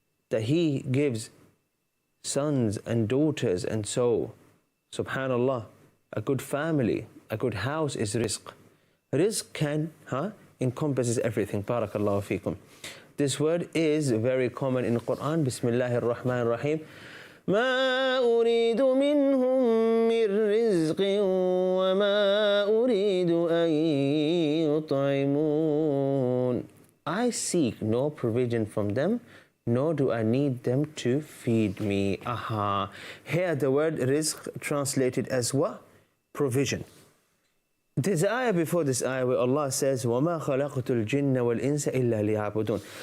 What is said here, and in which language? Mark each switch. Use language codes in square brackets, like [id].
[en] that He gives sons and daughters, and so, subhanallah, a good family, a good house is rizq. Rizq can encompasses everything. Barakallahu feekum. This word is very common in the Quran. [ar] Bismillahir Rahmanir Rahim. ما أريد منهم من رزق وما أريد أن يطعمون. [en] I seek no provision from them, nor do I need them to feed me. Aha. Here the word rizq translated as what? Provision. There's an ayah before this ayah where Allah says, [ar] وَمَا خَلَقْتُ الْجِنَّ وَالْإِنسَ إِلَّا لِيَعْبُدُونَ.